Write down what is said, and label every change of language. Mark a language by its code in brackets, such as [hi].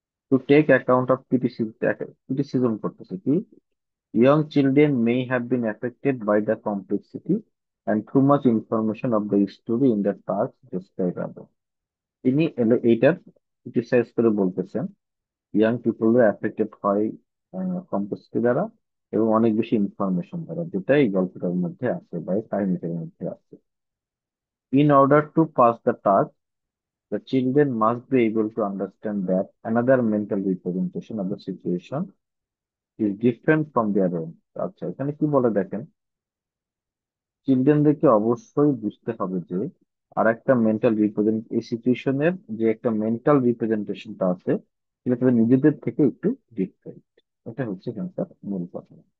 [en] to take account of criticism [bn] করতেছে কি, [en] Young children may have been affected by the complexity and too much information of the story in the task describe above. [bn] তিনি এইটার criticise করে বলতেছেন young পিপলরা affected হয় complexity দ্বারা এবং অনেক বেশি ইনফরমেশন দ্বারা, যেটা এই গল্পটার মধ্যে আছে বা এই কাহিনীটার মধ্যে আছে। [en] In order to pass the task, the children must be able to understand that another mental representation of the situation is different from their own. [bn] আচ্ছা, এখানে কি বলে দেখেন, চিলড্রেনদেরকে অবশ্যই বুঝতে হবে যে আর একটা মেন্টাল রিপ্রেজেন্ট এই সিচুয়েশনের যে একটা মেন্টাল রিপ্রেজেন্টেশনটা আছে সেটা তাদের নিজেদের থেকে একটু ডিফারেন্ট। এটা হচ্ছে এখানকার মূল কথা।